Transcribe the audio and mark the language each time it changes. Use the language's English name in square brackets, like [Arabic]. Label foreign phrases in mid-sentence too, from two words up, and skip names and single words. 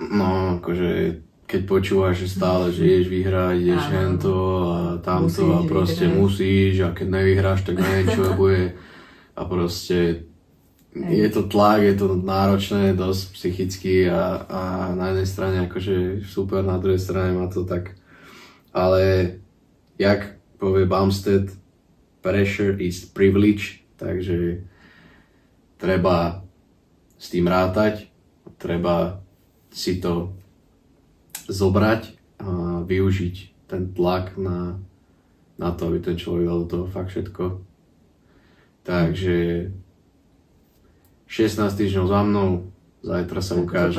[Slovak] No, akože keď počúvaš stále, že ideš vyhrať, ideš hento a tamto a proste musíš a keď nevyhráš, tak neviem, čo bude. A proste je to tlak, je to náročné dosť psychicky a na jednej strane akože super, na druhej strane má to tak... Ale jak povie Bumstead, [English] pressure is privilege, [Slovak] takže treba s tým rátať, treba si to zobrať a využiť ten tlak na to, aby ten človek dal do toho fakt všetko. Takže 16 týždňov za mnou, zajtra sa ukáže.